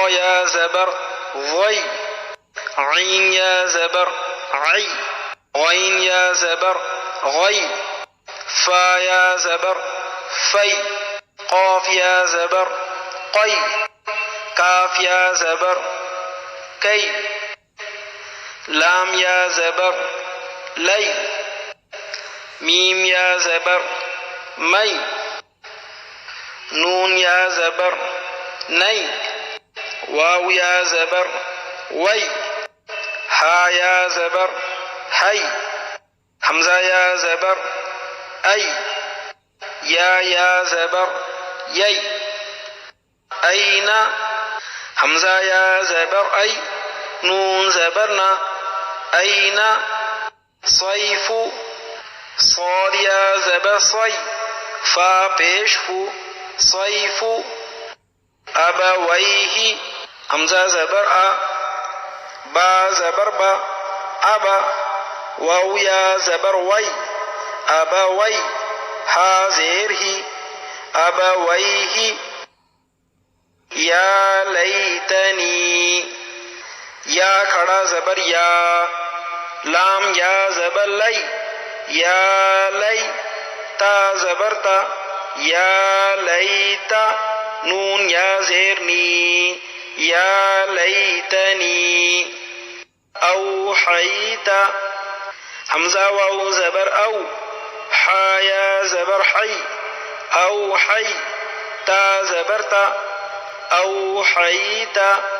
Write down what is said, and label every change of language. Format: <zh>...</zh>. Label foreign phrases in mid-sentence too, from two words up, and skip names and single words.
<ur>یا زبر ظی، عین یا زبر عی، غین یا زبر غی، فا یا زبر فی، قاف یا زبر قی، کاف یا زبر کی، لام یا زبر لی، میم یا زبر می، نون یا زبر نی، واو یا زبر وی، ہا یا زبر ہی، حمزہ یا زبر ای، یا زبر یی، اینا، حمزہ یا زبر ای، نون زبر نا، اینا، صیف، صاد یا زبر صی، فا پیش ہو، صیف، ابویہ، حمزہ زبر آ، با زبر با، ابا، واو یا زبر وی، ابوی، ہا زیر ہی، ابویہ، یا لیتنی، یا کھڑا زبر یا، لام یا زبر لی، یا لی، تا زبر تا، یا لیتا، نون یا زیر نی، یا لیتنی، اوحیتا، حمزہ واو زبر او، حا یا زبر حی، اوحی، تا زبر تا، اوحیتا،</ur>